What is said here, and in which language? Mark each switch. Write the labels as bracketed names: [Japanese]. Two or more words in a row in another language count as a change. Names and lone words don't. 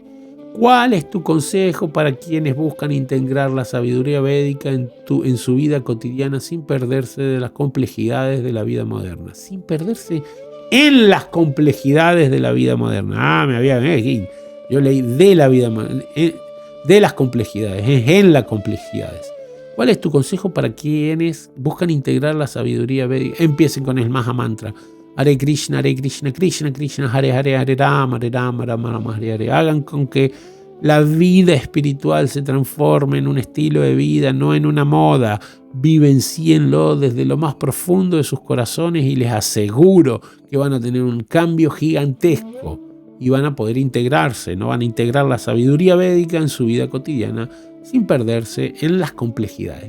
[Spanish] ¿Cuál es tu consejo para quienes buscan integrar la sabiduría védica en su vida cotidiana sin perderse de las complejidades de la vida moderna? Sin perderse en las complejidades de la vida moderna. Yo leí de la vida moderna, de las complejidades, en las complejidades. ¿Cuál es tu consejo para quienes buscan integrar la sabiduría védica? Empiecen con el Maha Mantra. Hare Krishna, Krishna Krishna, Hare Hare, Hare Rama, Rama Rama, Hare Hare. Hagan con que la vida espiritual se transforme en un estilo de vida, no en una moda. Vivencienlo desde lo más profundo de sus corazones y les aseguro que van a tener un cambio gigantesco y van a poder integrarse, no van a integrar la sabiduría védica en su vida cotidiana sin perderse en las complejidades.